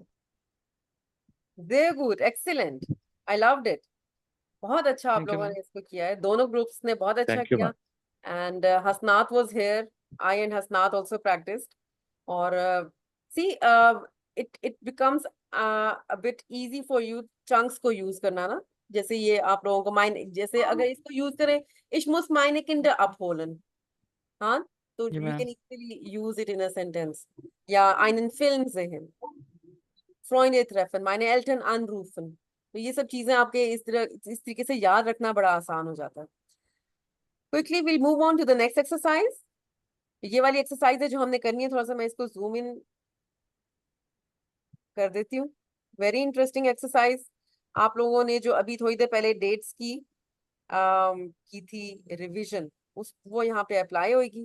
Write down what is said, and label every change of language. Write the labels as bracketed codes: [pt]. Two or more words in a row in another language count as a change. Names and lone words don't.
[en] Very good. Excellent. I loved it. [hi] बहुत अच्छा आप [en] Thank you, [hi] लोगों [en] ma'am. [hi] ने इसको किया है. दोनों ग्रुप्स ने बहुत अच्छा [en] Thank you, [hi] किया. [en] ma'am. And Hasnaat was here. I and Hasnaat also practiced. और see, it becomes a bit easy for you chunks को use [hi] करना ना. जैसे ये आप लोगों को जैसे अगर इसको use करें, [de] ich muss meine Kinder abholen. [hi] हाँ, तो जी [en] we [hi] मैम. [en] can easily use it in a sentence. [de] या einen Film sehen. Freunde treffen, meine Eltern anrufen. [hi] तो ये सब चीजें आपके इस तरीके से याद रखना बड़ा आसान हो जाता है. [en] Quickly we'll move on to the next exercise. [hi] ये वाली एक्सरसाइज है जो हमने करनी है. थोड़ा सा मैं इसको [en] zoom in [hi] कर देती हूँ. [en] very interesting exercise. [hi] आप लोगों ने जो अभी थोड़ी देर पहले डेट्स की थी रिवीजन, वो यहाँ पे अप्लाई होगी.